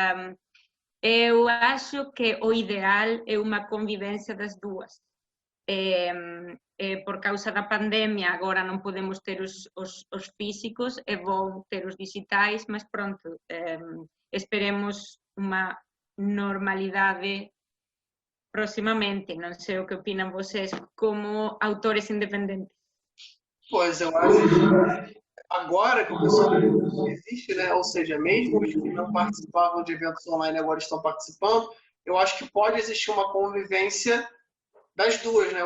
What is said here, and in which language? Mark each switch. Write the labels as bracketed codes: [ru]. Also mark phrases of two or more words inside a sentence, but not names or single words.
[gl] Eu acho que o ideal é unha convivencia das dúas. Por causa da pandemia agora non podemos ter os físicos, é bom ter os digitais, mas pronto, esperemos unha normalidade proximamente. Non sei o que opinan vocês como autores independentes. [pt] Pois, eu acho que agora que o pessoal existe, né? Ou seja, mesmo os que não participavam de eventos online agora estão participando, eu acho que pode existir uma convivência das duas, né?